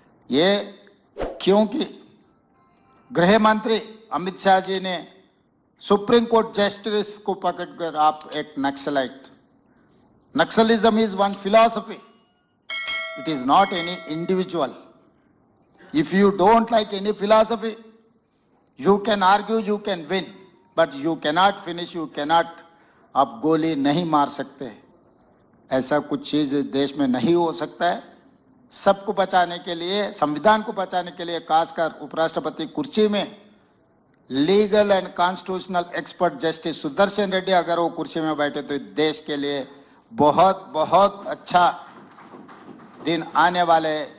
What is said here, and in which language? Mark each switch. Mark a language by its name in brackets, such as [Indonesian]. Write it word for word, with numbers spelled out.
[Hindi] ये क्योंकि गृह मंत्री अमित शाह जी ने सुप्रीम कोर्ट जस्टिस को पकड़कर आप एक naxalite, [English] Naxalism is one philosophy, it is not any individual. If you don't like any philosophy, you can argue, you can win, but you cannot finish, you cannot. [Hindi] आप गोली नहीं मार सकते, ऐसा कुछ चीज़ इस देश में नहीं हो सकता है। सबको बचाने के लिए, संविधान को बचाने के लिए, खासकर उपराष्ट्रपति कुर्सी में [English] legal and constitutional expert [Hindi] justice Sudarshan Reddy अगर वो कुर्सी में बैठे तो इस देश के लिए बहुत बहुत अच्छा दिन आने वाले हैं।